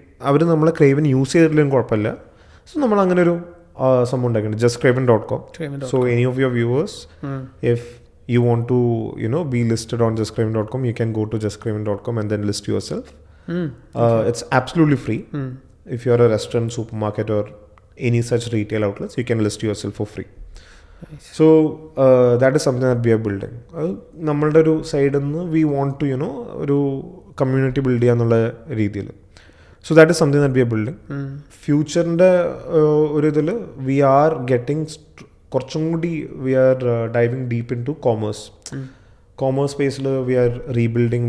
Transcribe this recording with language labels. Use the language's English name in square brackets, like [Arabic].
[Malayalam] അവർ നമ്മളെ Craven use ചെയ്തിട്ടില്ലെങ്കിൽ കുഴപ്പമില്ല. സോ നമ്മൾ അങ്ങനെ ഒരു സംഭവം ഉണ്ടാക്കിയിട്ടുണ്ട്, justcraven.com. [English] So any of your viewers if you want to be listed on justcraven.com, you can go to justcraven.com and then list yourself. It's absolutely free. If you are a restaurant, supermarket or any such retail outlets, you can list yourself for free. Nice. So that is something that we are building. [Malayalam] നമ്മളുടെ ഒരു സൈഡിൽ നിന്ന് [English] we want to [Malayalam] ഒരു community build ചെയ്യാന്നുള്ള രീതിയിൽ. [English] So that is something that we are building. [Malayalam] ഫ്യൂച്ചറിൻ്റെ ഒരു ഇതിൽ [English] we are getting [Malayalam] കുറച്ചും കൂടി [English] We are diving deep into commerce സ്പേസിൽ we are rebuilding.